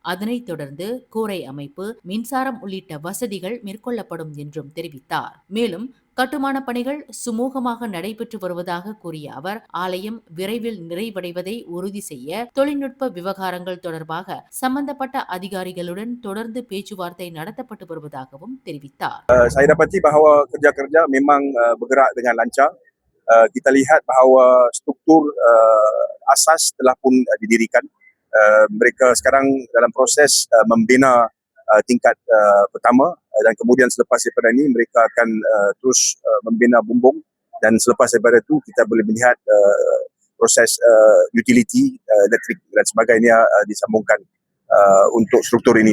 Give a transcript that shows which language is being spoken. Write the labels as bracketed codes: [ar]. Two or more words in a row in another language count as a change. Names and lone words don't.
[ta] அதனைத் தொடர்ந்து கூரை அமைப்பு, மின்சாரம் உள்ளிட்ட வசதிகள் மேற்கொள்ளப்படும் என்றும் தெரிவித்தார். மேலும் கட்டுமான பணிகள் சுமூகமாக நடைபெற்று வருவதாக கூறிய அவர் ஆலயம் விரைவில் நிறைவடைவதை உறுதி செய்ய தொழில்நுட்ப விவகாரங்கள் தொடர்பாக சம்பந்தப்பட்ட அதிகாரிகளுடன் தொடர்ந்து பேச்சுவார்த்தை நடத்தப்பட்டு வருவதாகவும் தெரிவித்தார். [ms] Saya dapati bahawa kerja-kerja memang bergerak dengan lancar. Kita lihat bahawa struktur asas telah pun didirikan. Mereka sekarang dalam proses membina tingkat pertama dan kemudian selepas daripada ini mereka akan terus membina bumbung dan selepas daripada itu kita boleh melihat proses utility elektrik dan sebagainya disambungkan untuk struktur ini.